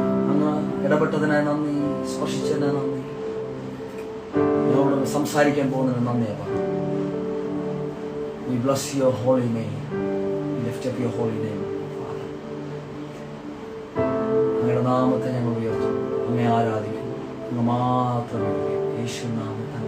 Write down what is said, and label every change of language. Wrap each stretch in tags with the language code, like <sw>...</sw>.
<ml>അങ്ങ് ഇടപെട്ടതിനായി നന്ദി, സ്പർശിച്ചതിനായി നന്ദി, എന്നോട് സംസാരിക്കാൻ പോകുന്നതിന് നന്ദി.</ml> <en>We bless your holy name. We lift up your holy name, Father.</en> <ml>അങ്ങയുടെ നാമത്തെ ഞങ്ങൾ ഉയർത്തുന്നു, അങ്ങയെ ആരാധിക്കുന്നു. അങ്ങ് മാത്രമേ യേശു നാമം</ml>